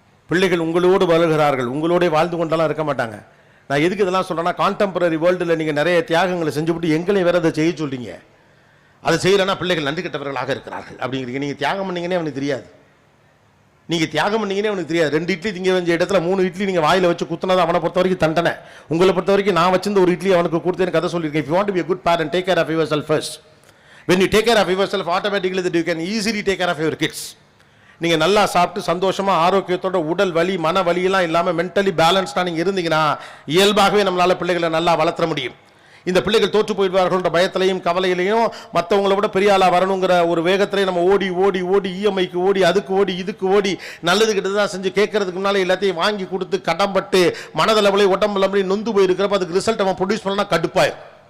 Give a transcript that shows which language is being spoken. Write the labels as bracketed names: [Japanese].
[Tamil] பிள்ளைகள் உங்களோடு வளர்கிறார்கள், உங்களோட வாழ்ந்து கொண்டெல்லாம் இருக்க மாட்டாங்க. நான் எதுக்கு இதெல்லாம் சொல்கிறேன்னா, கான்டெம்பரரி வேர்ல்டில் நீங்கள் நிறைய தியாகங்களை செஞ்சுவிட்டு எங்களை வேறு அதை செய்ய சொல்கிறீங்க. அதை செய்யலைன்னா பிள்ளைகள் நன்றி கெட்டவர்களாக இருக்கிறார்கள் அப்படிங்கிறீங்க. நீங்கள் தியாகம் பண்ணீங்கன்னே அவனுக்கு தெரியாது. நீங்கள் தியாகம் பண்ணீங்கன்னே அவனுக்கு தெரியாது. 2 இட்லி திங்க வேண்டிய இடத்துல 3 இட்லி நீங்கள் வாயில் வச்சு குத்துனது அவனை பொறுத்த வரைக்கும் தண்டனை. உங்களை பொறுத்த வரைக்கும் நான் வச்சிருந்த ஒரு இட்லி அவனுக்கு கொடுத்தேன்னு கதை சொல்லியிருக்கேன். [English] If you want to be a good parent, take care of yourself first. When you take care of yourself, automatically that you can easily take care of your kids. [Tamil] நீங்கள் நல்லா சாப்பிட்டு சந்தோஷமாக ஆரோக்கியத்தோட உடல் வலி மன வலியெல்லாம் இல்லாமல் மென்டலி பேலன்ஸ்டாக நீங்கள் இருந்தீங்கன்னா இயல்பாகவே நம்மளால் பிள்ளைகளை நல்லா வளர்த்த முடியும். இந்த பிள்ளைகள் தோற்று போயிடுவார்கள்ன்ற பயத்திலையும் கவலையிலையும் மற்றவங்கள விட பெரிய ஆளாக வரணுங்கிற ஒரு வேகத்திலையும் நம்ம ஓடி ஓடி ஓடி இஎம்ஐக்கு ஓடி அதுக்கு ஓடி இதுக்கு ஓடி நல்லது கிட்டது தான் செஞ்சு கேட்கறதுக்கு முன்னால் எல்லாத்தையும் வாங்கி கொடுத்து கடம்பட்டு மனதளவுலையும் உடம்புலம்பளையும் நொந்து போயிருக்கிறப்ப அதுக்கு ரிசல்ட் அவன் ப்ரொடியூஸ் பண்ணா கடுப்பாயிரும்.